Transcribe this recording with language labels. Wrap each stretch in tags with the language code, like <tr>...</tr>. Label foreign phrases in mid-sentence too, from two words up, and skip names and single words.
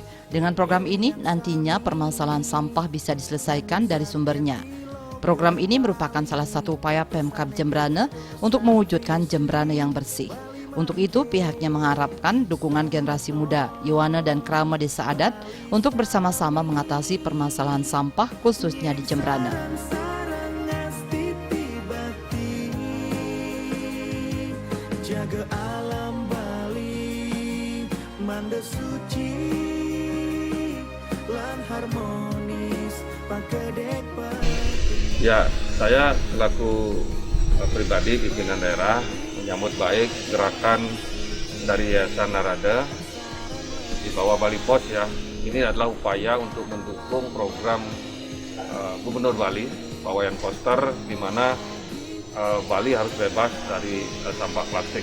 <id>Dengan program ini, nantinya permasalahan sampah bisa diselesaikan dari sumbernya. Program ini merupakan salah satu upaya Pemkab Jembrana untuk mewujudkan Jembrana yang bersih. Untuk itu, pihaknya mengharapkan dukungan generasi muda, Yuana dan Krama Desa Adat untuk bersama-sama mengatasi permasalahan sampah khususnya di Jembrana.</id> <ban>Jaga alam Bali, manda suci, lan harmonis, pakedek.</ban> <id>Ya, saya selaku pribadi pimpinan daerah menyambut baik gerakan dari Yayasan Narada di bawah Bali Pos ya. Ini adalah upaya untuk mendukung program Gubernur Bali, Pak Wayan Koster, di mana Bali harus bebas dari sampah plastik.</id>